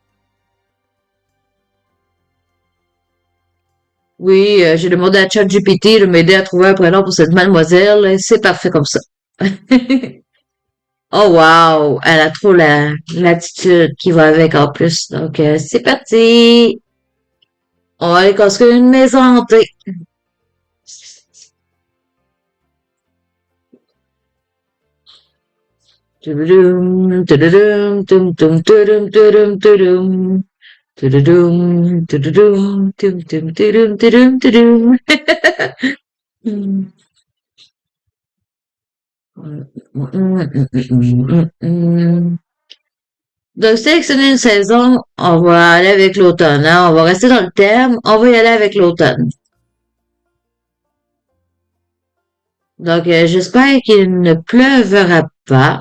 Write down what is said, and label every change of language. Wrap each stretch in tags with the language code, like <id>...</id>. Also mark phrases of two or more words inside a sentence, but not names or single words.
<fr>Oui, j'ai demandé à ChatGPT de m'aider à trouver un prénom pour cette mademoiselle. C'est parfait comme ça. Oh wow, elle a trop l'attitude qui va avec en plus. Donc c'est parti. On va aller construire une maison hantée. Tududum, tududum, tum, tum, tudum, tudum, tudum. Tududum, tududum, tum, tum, tudum, tudum, tudum. Donc, sélectionner une saison, on va aller avec l'automne, hein. On va rester dans le thème, on va y aller avec l'automne. Donc, j'espère qu'il ne pleuvra pas.</fr>